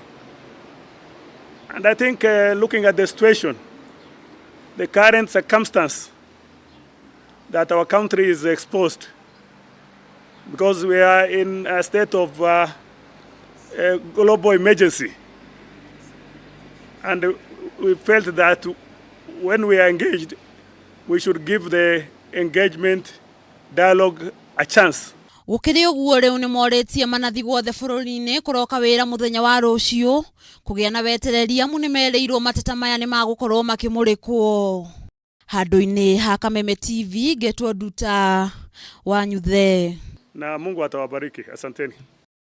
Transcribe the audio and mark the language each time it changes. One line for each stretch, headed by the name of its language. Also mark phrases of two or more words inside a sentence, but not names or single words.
English: And I think looking at the situation, the current circumstance that our country is exposed, because we are in a state of a global emergency. And we felt that when we are engaged, we should give the engagement dialogue a chance.
Kikuyu: Gukiri uguo riu ni moritie manathi guothe bururi-ini kuroka wira muthenya wa rucio kugia na wetereria mu ni mereirwo mateta maya ni magukorwo makimurikwo. Handu-ini ha Kameme TV, Getwo Nduta wa Nyuthe.
Swahili: Na Mungu atawabariki. Asanteni.